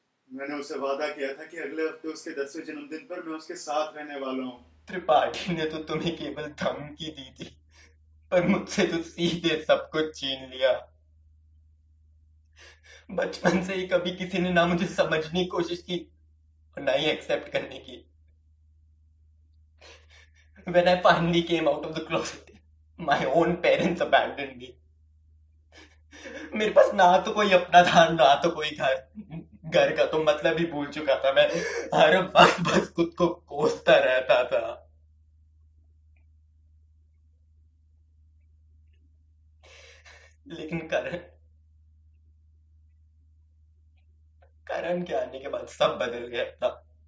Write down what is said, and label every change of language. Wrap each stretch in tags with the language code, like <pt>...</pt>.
<hi>मैंने उसे वादा किया था कि अगले हफ्ते उसके 10वें जन्मदिन पर मैं उसके साथ रहने वाला हूँ। त्रिपाठी ने तो तुम्हें केवल धमकी दी थी, पर मुझसे तो सीधे सब कुछ छीन लिया। बचपन से ही कभी किसी ने ना मुझे समझने की कोशिश की और ना ही एक्सेप्ट करने की।</hi> <en>When I finally came out of the closet, my own parents abandoned me.</en> <hi>मेरे पास ना तो कोई अपना था, ना तो कोई घर का तो मतलब ही भूल चुका था मैं। हर वक्त बस खुद को कोसता रहता था। लेकिन करण के आने के बाद सब बदल गया था।</hi>